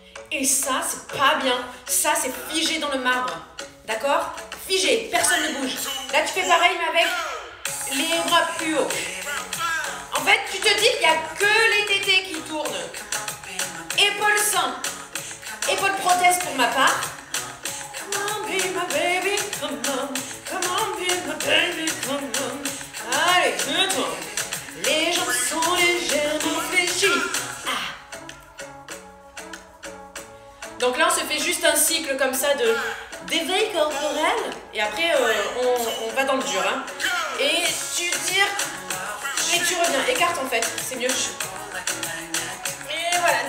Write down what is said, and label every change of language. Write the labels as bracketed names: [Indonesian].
[French] Et ça, c'est pas bien. Ça, c'est figé dans le marbre. D'accord? Figé, personne ne bouge. Là, tu fais pareil, mais avec les bras plus hauts. En fait, tu te dis qu'il n'y a que les tétés qui tournent. Épaules sain. Épaules prothèse pour ma part. [English] Come on, be my baby, come on. Come on, be my baby, come on. [French] Allez, je tourne. Les jambes sont légèrement fléchies. Donc là, on se fait juste un cycle comme ça d'éveil corporel. Et après, on va dans le dur. Hein. Et tu tires. Et tu reviens. Écarte en fait. C'est mieux. Et voilà.